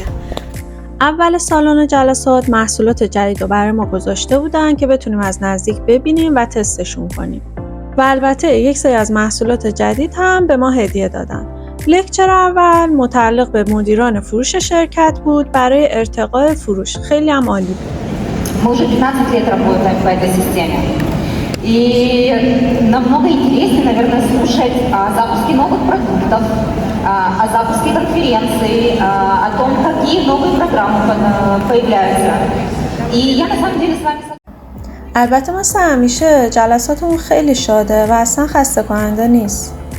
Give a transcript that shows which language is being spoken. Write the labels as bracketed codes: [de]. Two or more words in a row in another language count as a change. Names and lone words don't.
[fa] اول سالن جلسات محصولات جدید رو برای ما گذاشته بودن که بتونیم از نزدیک ببینیم و تستشون کنیم. و البته یک سری از محصولات جدید هم به ما هدیه دادن. لکچر اول متعلق به مدیران فروش شرکت بود برای ارتقاء فروش. خیلی هم عالی بود. [ru] Мы уже 15 лет работаем по этой системе. И намного интереснее, наверное, слушать о запуске новых продуктов, о запуске конференций, о том, какие новые программы появляются. И я на самом деле с вами согласна. [fa] البته مثل همیشه جلساتمون خیلی شاده و اصلا خسته کننده نیست.